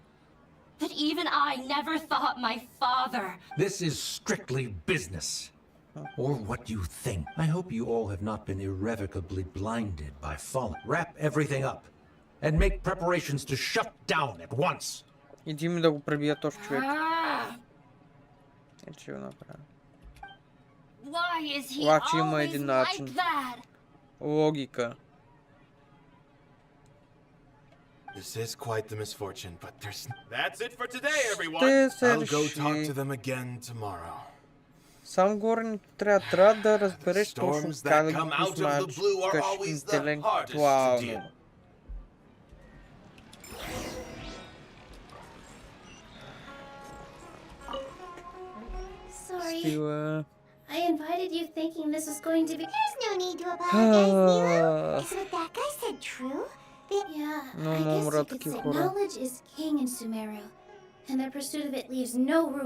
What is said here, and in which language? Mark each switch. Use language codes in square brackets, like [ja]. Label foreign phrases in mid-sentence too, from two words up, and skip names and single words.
[en] But even I never thought my father... This is strictly business. or what you think. I hope you all have not been irrevocably blinded by folly. Wrap everything up and make preparations to shut down at once. [bg] Иди ми да го пребия този човек. Е, че го направя. Обаче има един начин. Логика. [en] This is quite the misfortune, but there's... That's it for today, everyone! I'll go talk to them again tomorrow. [bg] Сам горе трябва да разбереш точно как да го познаеш интелектуално. [en] Sorry. I invited you thinking this was going to be... There's no need to apologize, Nilo. Is what that guy said true? Yeah, I guess you could say knowledge is king in Sumeru, and the pursuit of it leaves no room.